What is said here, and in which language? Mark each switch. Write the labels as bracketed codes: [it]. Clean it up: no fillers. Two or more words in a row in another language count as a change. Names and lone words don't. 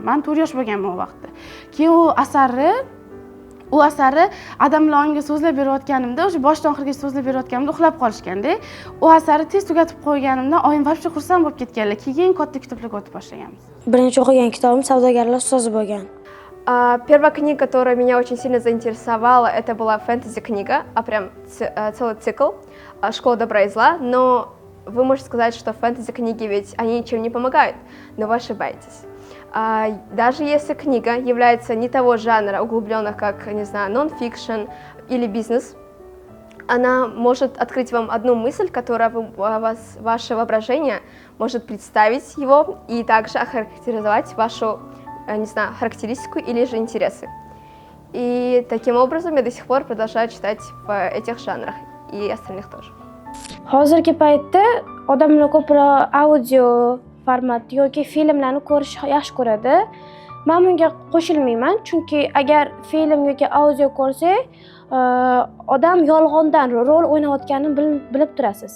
[uz] Men 4 yosh bo'lganman u vaqtda. Keyin u asarni adam bilan oyimga so'zlab berayotganimda, o'sha boshdan oxirigacha so'zlab berayotganimda uxlab qolishganda, u asarni tez tugatib qo'yganimdan oyim vobshe xursand bo'lib ketganlar. Keyin katta kitoblarga o'tib boshlaganmiz. Birinchi o'qigan kitobim Savdogarlar ustozi bo'lgan. [ru] Первая книга, которая меня очень сильно заинтересовала, это была фэнтези-книга, а прям целый цикл «Школа добра и зла». Но вы можете сказать, что фэнтези-книги ведь они ничем не помогают, но вы ошибаетесь. Даже если книга является не того жанра углубленных, как, не знаю, нон-фикшн или бизнес, она может открыть вам одну мысль, которая ваше воображение может представить его и также охарактеризовать вашу, не знаю, характеристику или же интересы. И таким образом я до сих пор продолжаю читать в этих жанрах и остальных тоже. [uz] Hozirgi paytda odamlar ko'proq audio format yoki filmlarni ko'rish yaxshi ko'radi. Men bunga qo'shilmayman, chunki agar film yoki audio ko'rsak, odam yolg'ondan rol o'ynayotganini bilib turasiz.